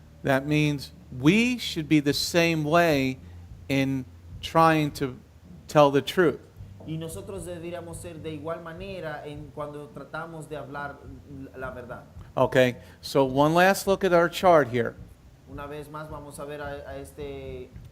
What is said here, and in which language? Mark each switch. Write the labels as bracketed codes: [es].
[en] That means we should be the same way in trying to tell the truth. [es] Y nosotros deberíamos ser de igual manera en cuando tratamos de hablar la verdad. [en] Okay, so one last look at our chart here, [es] Una vez más vamos a ver a este